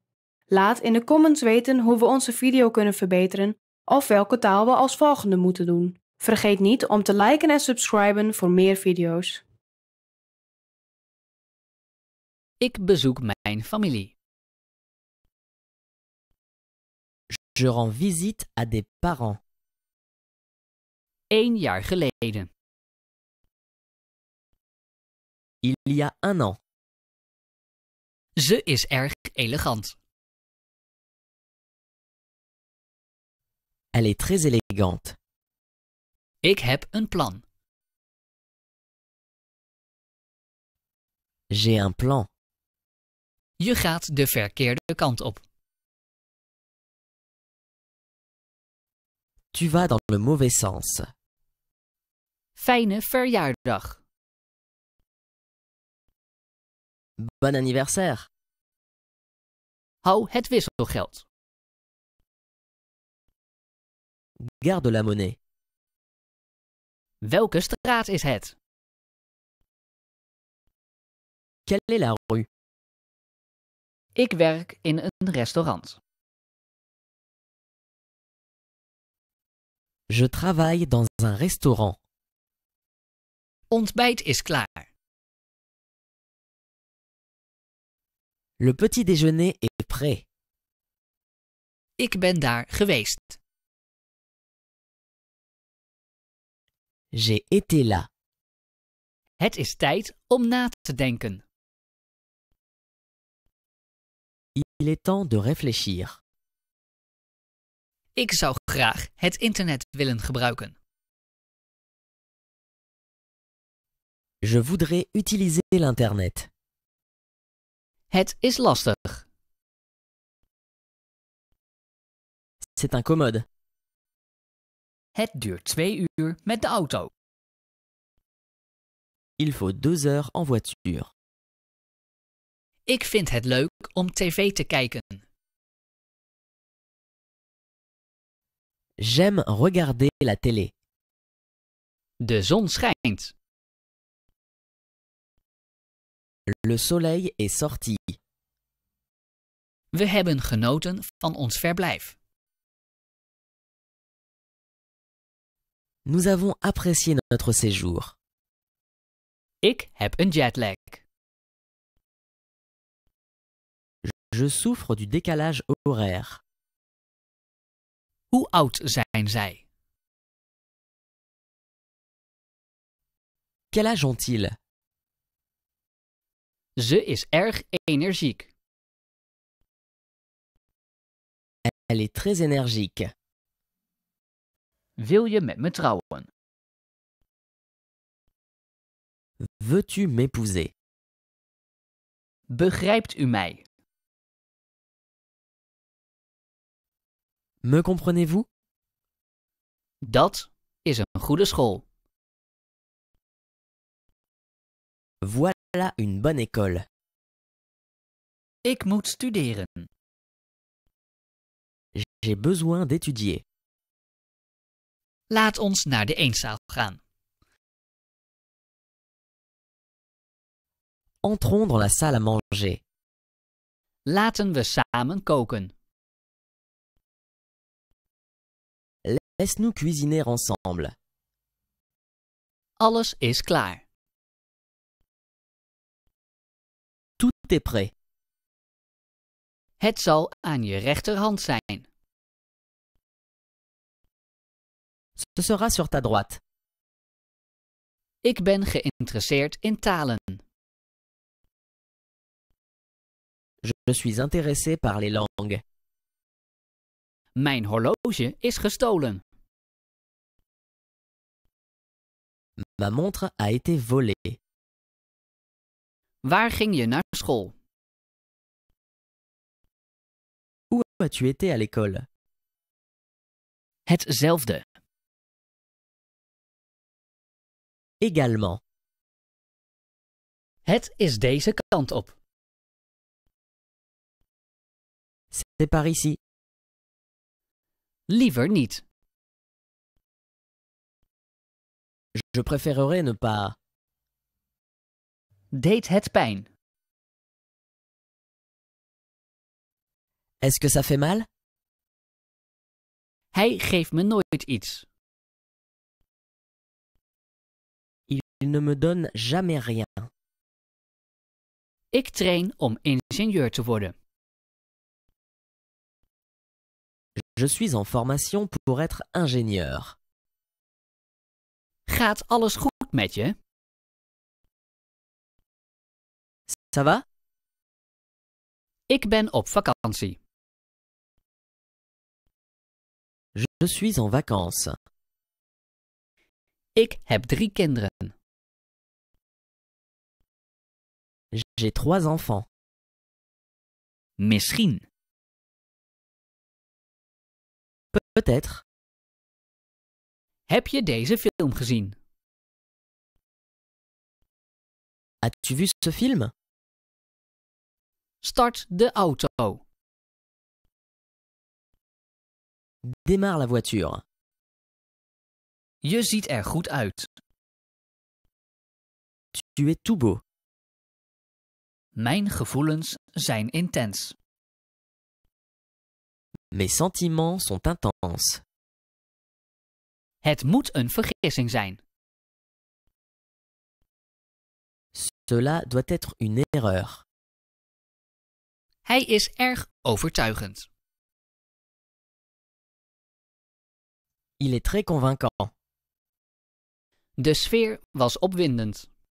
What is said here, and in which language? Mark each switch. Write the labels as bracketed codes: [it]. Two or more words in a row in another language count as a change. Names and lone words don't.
[nl] Laat in de comments weten hoe we onze video kunnen verbeteren of welke taal we als volgende moeten doen. Vergeet niet om te liken en subscriben voor meer video's. Ik bezoek mijn familie. [fr] Je rends visite à des parents. [nl] 1 jaar geleden. [fr] Il y a un an. [nl] Ze is erg elegant. [fr] Elle est très élégante. [nl] Ik heb een plan. [fr] J'ai un plan. [nl] Je gaat de verkeerde kant op. [fr] Tu vas dans le mauvais sens. [nl] Fijne verjaardag. [fr] Bon anniversaire. [nl] Hou het wisselgeld. [fr] Garde la monnaie. [nl] Welke straat is het? [fr] Quelle est la rue? [nl] Ik werk in een restaurant. [fr] Je travaille dans un restaurant. [nl] Ontbijt is klaar. [fr] Le petit déjeuner est prêt. [nl] Ik ben daar geweest. [fr] J'ai été là. [nl] Het is tijd om na te denken. [fr] Il est temps de réfléchir. [nl] Ik zou graag het internet willen gebruiken. [fr] Je voudrais utiliser l'Internet. [nl] Het is lastig. [fr] C'est incommode. [nl] Het duurt 2 uur met de auto. [fr] Il faut 2 heures en voiture. [nl] Ik vind het leuk om tv te kijken. [fr] J'aime regarder la télé. [nl] De zon schijnt. [fr] Le soleil est sorti. [nl] We hebben genoten van ons verblijf. [fr] Nous avons apprécié notre séjour. [nl] Ik heb een jetlag. [fr] Je souffre du décalage horaire. [nl] Hoe oud zijn zij? [fr] Quel âge ont-ils? [nl] Ze is erg energiek. [fr] Elle est très énergique. [nl] Wil je met me trouwen? [fr] Veux-tu m'épouser? [nl] Begrijpt u mij? [fr] Me comprenez-vous? [nl] Dat is een goede school. [fr] Voilà une bonne école. [nl] Ik moet studeren. [fr] J'ai besoin d'étudier. [nl] Laat ons naar de eetzaal gaan. [fr] Entrons dans la salle à manger. [nl] Laten we samen koken. [fr] Laisse-nous cuisiner ensemble. [nl] Alles is klaar. [fr] Tout est prêt. [nl] Het zal aan je rechterhand zijn. [fr] Ce sera sur ta droite. [nl] Ik ben geïnteresseerd in talen. [fr] Je suis intéressé par les langues. [nl] Mijn horloge is gestolen. [fr] Ma montre a été volée. [nl] Waar ging je naar school? [fr] Où as-tu été à l'école? [nl] Hetzelfde. [fr] Également. [nl] Het is deze kant op. [fr] C'est par ici. [nl] Liever niet. [fr] Je préférerais ne pas. [nl] Deed het pijn? [fr] Est-ce que ça fait mal? [nl] Hij geeft me nooit iets. [fr] Il ne me donne jamais rien. [nl] Ik train om ingenieur te worden. [fr] Je suis en formation pour être ingénieur. [nl] Gaat alles goed met je? [fr] Ça va? [nl] Ik ben op vakantie. [fr] Je suis en vacances. [nl] Ik heb 3 kinderen. [fr] J'ai 3 enfants. [nl] Misschien. [fr] Peut-être. [nl] Heb je deze film gezien? [fr] As-tu vu ce film? [nl] Start de auto. [fr] Démarre la voiture. [nl] Je ziet er goed uit. [fr] Tu es tout beau. [nl] Mijn gevoelens zijn intens. [fr] Mes sentiments sont intenses. [nl] Het moet een vergissing zijn. [fr] Cela doit être une erreur. [nl] Hij is erg overtuigend. [fr] Il est très convaincant. [nl] De sfeer was opwindend.